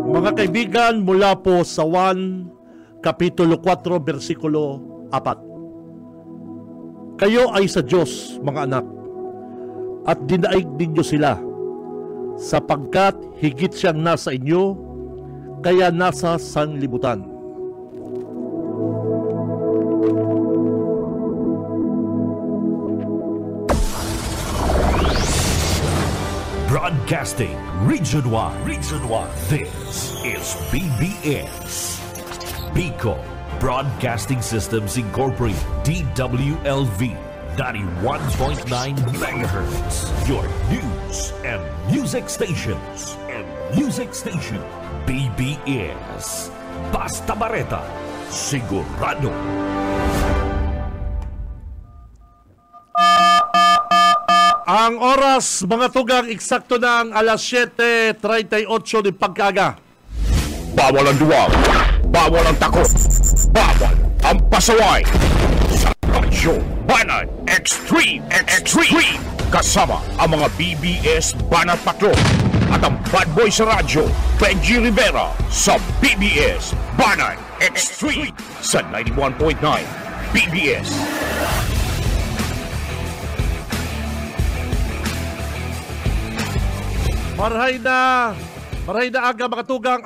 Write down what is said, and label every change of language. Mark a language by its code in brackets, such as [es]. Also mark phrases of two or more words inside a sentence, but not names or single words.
[tl] mga kaibigan, mula po sa 1, Kapitulo 4, versikulo 4. Kayo ay sa Diyos, mga anak, at dinaig ninyo sila, sapagkat higit siyang nasa inyo, kaya nasa sanlibutan. [en] Broadcasting Region 1. This is BBS. Bicol Broadcasting Systems Incorporated. DWLV 91.9 MHz. Your news and music stations. [bik] BBS. Basta Bareta. Sigurado. Ang oras, mga tugang, eksakto ng alas 7:38 ng pagkaga. [tl] Bawal ang duwag, bawal ang takot, bawal ang pasaway. Sa Radyo Banat Extreme. Kasama ang mga BBS Banat Patrol at ang bad boy sa radyo, Benji Rivera, sa BBS Banat Extreme sa 91.9 BBS. [bik] Marhay na aga, mga tugang.